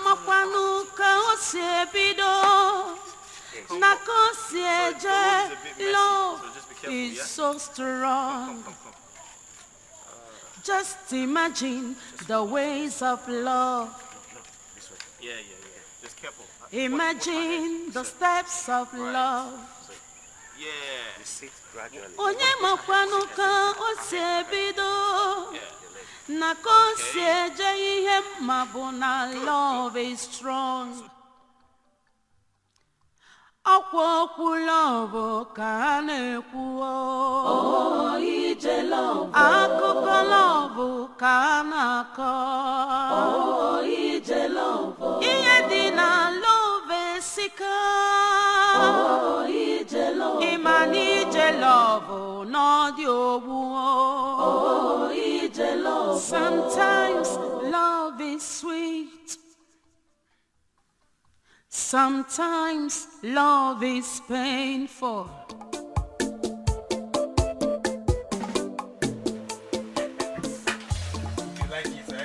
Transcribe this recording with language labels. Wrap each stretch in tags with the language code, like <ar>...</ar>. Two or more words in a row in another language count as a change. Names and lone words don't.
<en>Love is so strong. Come. Just imagine the ways of love. No, this way. Yeah. Just careful. Imagine the steps of love. Yeah. You sit gradually.</en> <ig>Onye makwanu ka o si ebido. Na ko si eje ihe mma bụ na</ig> <en>love is strong.</en> <ig>Akwa okwu love ka a na-ekwu. Oh, ije love. Akụkọ love ka a na-akọ. Oh, ije love. Ihe dị na love esika. Oh, ije love. Ịma na ije love n'ọdị ogbu. Oh, ije love.</ig> <en>Sometimes love is sweet. Sometimes love is painful. You like it, eh?</en>